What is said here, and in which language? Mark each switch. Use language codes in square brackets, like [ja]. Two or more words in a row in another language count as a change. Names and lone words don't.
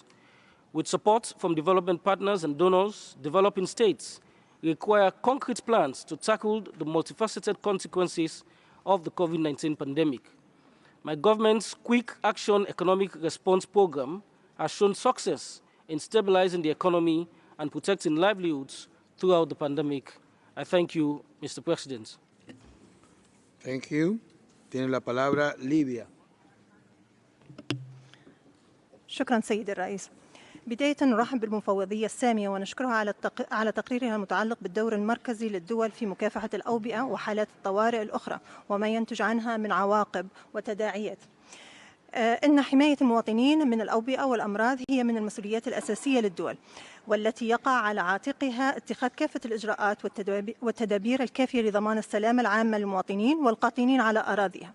[en] With support from development partners and donors, developing states require concrete plans to tackle the multifaceted consequences of the COVID-19 pandemic. My government's Quick Action Economic Response Program has shown success in stabilizing the economy and protecting livelihoods throughout the pandemic. I thank you, Mr. President. Thank you. [es] Tiene la palabra Libia. [ar] شكرا سيد الرئيس. بداية نرحب بالمفوضية السامية ونشكرها على تقريرها المتعلق بالدور المركزي للدول في مكافحة الأوبئة وحالات الطوارئ الأخرى وما ينتج عنها من عواقب وتداعيات. إن حماية المواطنين من الأوبئة والأمراض هي من المسؤوليات الأساسية للدول والتي يقع على عاتقها اتخاذ كافة الإجراءات والتدابير الكافية لضمان السلامة العامة للمواطنين والقاطنين على أراضيها.